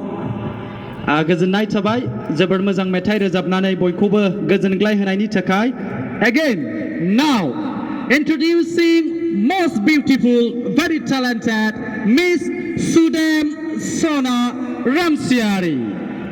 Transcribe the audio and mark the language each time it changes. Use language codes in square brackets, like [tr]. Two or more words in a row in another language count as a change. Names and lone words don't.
[brx] Goजोननाय थाबाय जोबोद मोजां मेथाइ रोजाबनानै बयखौबो गोजोनग्लाय होनायनि थाखाय. [en] Again, now introducing most beautiful, very talented Miss Sudem Sona Ramsiari.